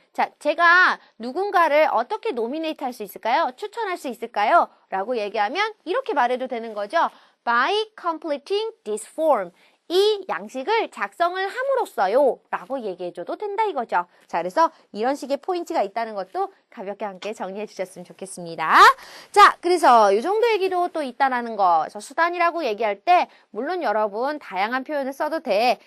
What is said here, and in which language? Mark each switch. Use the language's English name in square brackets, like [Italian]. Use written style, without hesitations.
[Korean] 자, 제가 누군가를 어떻게 노미네이트 할 수 있을까요? 추천할 수 있을까요? 라고 얘기하면 이렇게 말해도 되는 거죠. [English] By completing this form. [Korean] 이 양식을 작성을 함으로써요 라고 얘기해줘도 된다 이거죠. 자, 그래서 이런 식의 포인트가 있다는 것도 가볍게 함께 정리해 주셨으면 좋겠습니다. 자, 그래서 이 정도 얘기도 또 있다라는 거. 그래서 수단이라고 얘기할 때 물론 여러분 다양한 표현을 써도 돼.